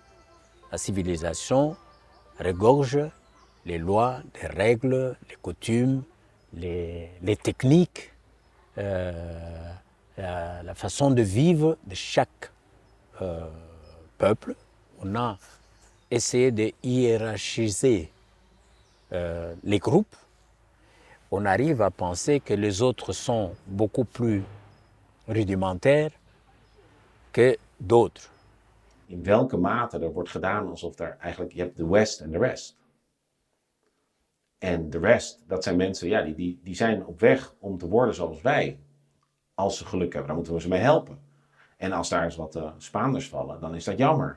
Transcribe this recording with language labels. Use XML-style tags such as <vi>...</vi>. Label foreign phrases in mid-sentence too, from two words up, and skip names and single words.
<fr>La civilisation regorge les lois, les règles, les coutumes, les techniques, la façon de vivre de chaque peuple. On a essayé de hiérarchiser les groupes. On arrive à penser que les autres sont beaucoup plus rudimentaires que d'autres.</fr> <nl>In welke mate er wordt gedaan alsof er eigenlijk, je hebt de West en de rest. En de rest, dat zijn mensen, ja, die zijn op weg om te worden zoals wij. Als ze geluk hebben, dan moeten we ze mee helpen. En als daar eens wat Spaanders vallen, dan is dat jammer.</nl>